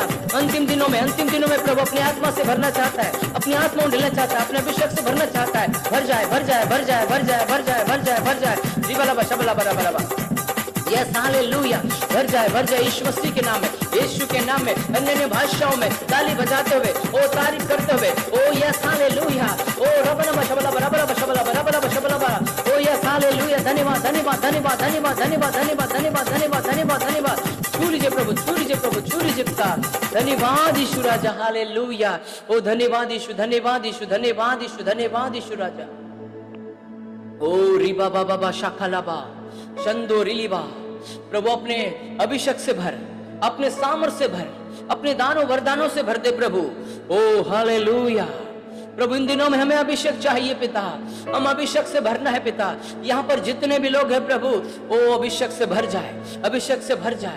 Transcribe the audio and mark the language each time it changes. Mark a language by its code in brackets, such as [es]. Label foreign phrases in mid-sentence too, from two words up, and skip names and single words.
[hi] अंतिम दिनों में प्रभु अपनी आत्मा से भरना चाहता है, अपनी आत्मा में ढलना चाहता है, अपने अभिषेक से भरना चाहता है। भर जाए, भर जाए, भर जाए, भर जाए, भर जाए, भर जाए, भर जाए। जी बला बा शबला बला बला बा। यस हालेलुया। भर जाए, भर जाए यीशु मसीह के नाम में, यीशु के नाम में, अन्य भाषाओं में ताली बजाते हुए, ओ तारीफ करते हुए। ओ यस हालेलुया। ओ रबना बशबला बराबरा बशबला बराबरा बशबला बा। ओ यस हालेलुया। धन्यवाद, धन्यवाद, धन्यवाद, धन्यवाद, धन्यवाद, धन्यवाद, धन्यवाद, धन्यवाद, धन्यवाद, धन्यवाद। छू लीजिए प्रभु, छू लीजिए प्रभु, छू लीजिए पिता। धन्यवाद यीशु राजा, हालेलुया। ओ धन्यवाद यीशु, धन्यवाद यीशु, धन्यवाद यीशु, धन्यवाद यीशु राजा। ओ रिबा बाबा बा शाखालाबा शंदो रिलीबा। प्रभु अपने अभिषेक से भर, अपने सामर्थ से भर, अपने दानों वरदानों से भर दे प्रभु। ओ हालेलुया। प्रभु इन दिनों में हमें अभिषेक चाहिए पिता, हम अभिषेक से भरना है पिता। यहाँ पर जितने भी लोग हैं प्रभु, ओ अभिषेक से भर जाए, अभिषेक से भर जाए।